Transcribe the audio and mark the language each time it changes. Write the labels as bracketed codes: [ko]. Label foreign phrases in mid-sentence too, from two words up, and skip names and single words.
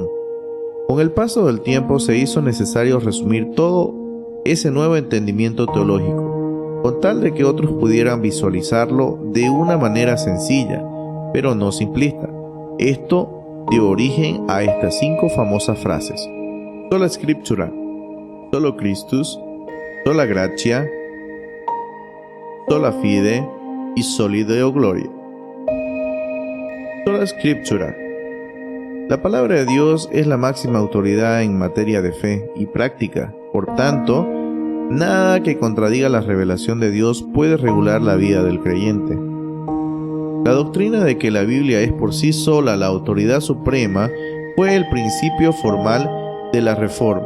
[es] Con el paso del tiempo se hizo necesario resumir todo ese nuevo entendimiento teológico, con tal de que otros pudieran visualizarlo de una manera sencilla, pero no simplista. Esto dio origen a estas 5 famosas frases: [la] sola scriptura, solo Christus, sola gratia, sola fide y soli Deo gloria. Sola scriptura. [es] La palabra de Dios es la máxima autoridad en materia de fe y práctica. Por tanto, nada que contradiga la revelación de Dios puede regular la vida del creyente. La doctrina de que la Biblia es por sí sola la autoridad suprema fue el principio formal de la Reforma.